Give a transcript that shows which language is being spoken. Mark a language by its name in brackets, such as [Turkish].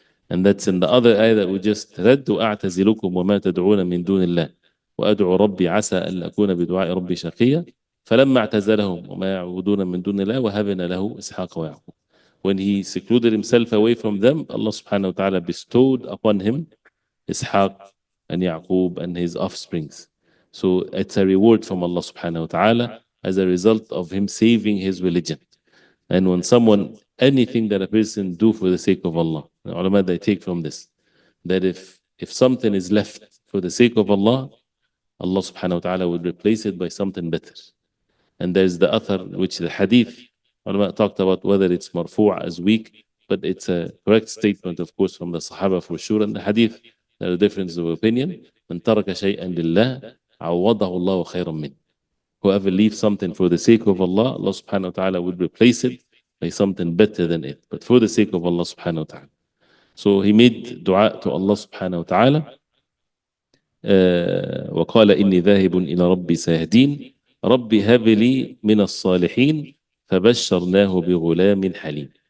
[English] And that's in the other ayah that we just read, [Arabic] وَأَعْتَزِلُكُمْ وَمَا تَدْعُونَ مِن دُونِ اللَّهِ وَأَدْعُو رَبِّي عَسَى أَلَّا أَكُونَ بِدُعَاءِ رَبِّي شَقِيًّا فَلَمَّا اعْتَزَلَهُمْ وَمَا يَعْبُدُونَ مِن دُونِ اللَّهِ وَهَبْنَا لَهُ إِسْحَاقَ وَيَعْقُوبَ. [English] When he secluded himself away from them, Allah subhanahu wa ta'ala bestowed upon him Ishaq and Yaqub and his offsprings. So it's a reward from Allah subhanahu wa ta'ala as a result of him saving his religion. And when anything that a person do for the sake of Allah, the ulama, they take from this, that if something is left for the sake of Allah, Allah subhanahu wa ta'ala would replace it by something better. And there's the athar, which the hadith, ulama talked about whether it's marfu' as weak, but it's a correct statement, of course, from the Sahaba for sure. And the hadith, there are differences of opinion. [Arabic] من ترك شيئا لله عوضه الله خيرا منه. [English] Whoever leaves something for the sake of Allah, Allah subhanahu wa ta'ala would replace it by something better than it, but for the sake of Allah subhanahu wa ta'ala. So he made dua to Allah subhanahu wa ta'ala. [Arabic] وقال إني ذاهب إلى ربي سيهدين ربي هب لي من الصالحين فبشرناه بغلام حليم.